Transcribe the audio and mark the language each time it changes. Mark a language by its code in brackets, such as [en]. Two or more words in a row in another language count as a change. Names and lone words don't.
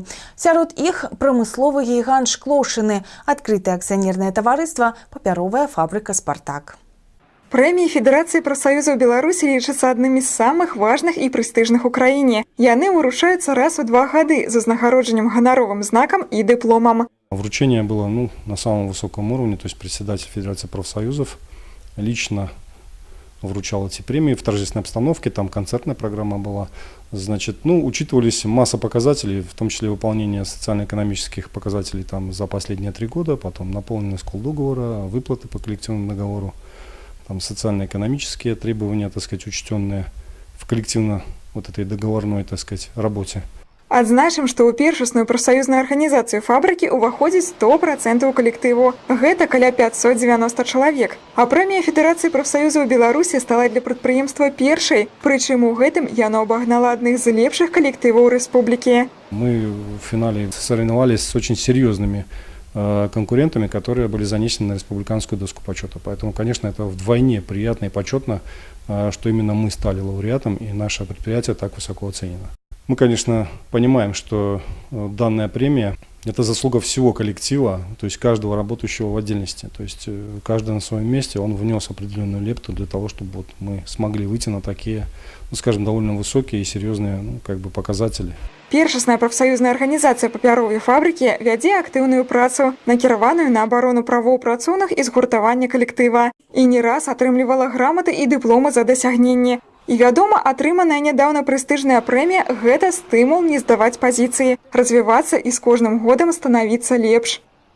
[be] Сярод іх прамысловы гігант Шклоўшчыны, адкрытае акцыянернае таварыства «Папяровая фабрыка «Спартак». Прэміі Федэрацыі прафсаюзаў Беларусі лічацца аднымі з самых важных і прэстыжных у краіне. Яны ўручаюцца раз у 2 гады з узнагароджаннем ганаровым знакам і дыпломам. [ru] Вручение было на самом высоком уровне, то есть председатель Федерации профсоюзов лично вручал эти премии в торжественной обстановке, там концертная программа была. Значит, учитывались масса показателей, в том числе выполнение социально-экономических показателей там за последние 3 года, потом наполненность колдоговора, выплаты по коллективному договору. Там социально-экономические требования, так сказать, учтенные в коллективно этой договорной, так сказать, работе. [be] Адзначым, што ў першасную прафсаюзную арганізацыю фабрыкі ўваходзіць 100% калектыву. Гэта каля 590 чалавек. А прэмія Федэрацыі прафсаюзаў Беларусі стала для прадпрыемства першай, прычым у гэтым яно абагнала адных з лепшых калектываў рэспублікі. [ru] Мы в финале соревновались с очень серьезными конкурентами, которые были занесены на республиканскую доску почета. Поэтому, конечно, это вдвойне приятно и почетно, что именно мы стали лауреатом и наше предприятие так высоко оценено. Мы, конечно, понимаем, что данная премия – это заслуга всего коллектива, то есть каждого работающего в отдельности. То есть каждый на своем месте, он внес определенную лепту для того, чтобы мы смогли выйти на такие, скажем, довольно высокие и серьезные показатели. [be] Першасная прафсаюзная арганізацыя папяровай фабрыкі вядзе актыўную працу, накіраваную на абарону правоў працоўных і згуртавання калектыва. І не раз атрымлівала граматы і дыпломы за дасягненні. І, вядома, атрыманая нядаўна прэстыжная прэмія – гэта стымул не здаваць пазіцыі, развівацца і з кожным годам станавіцца лепш.